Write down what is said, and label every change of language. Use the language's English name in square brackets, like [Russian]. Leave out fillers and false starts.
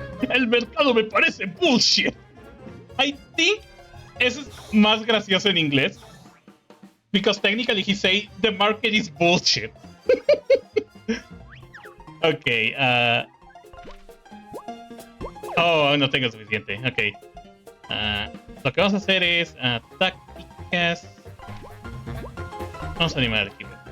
[Spanish] El mercado me parece bullshit. [English] I think [Spanish] eso es más gracioso en inglés. [English] Because technically he say the market is bullshit. [Spanish] Ok, oh, no tengo suficiente. Ok. Lo que vamos a hacer es tácticas. Vamos a animar al equipo.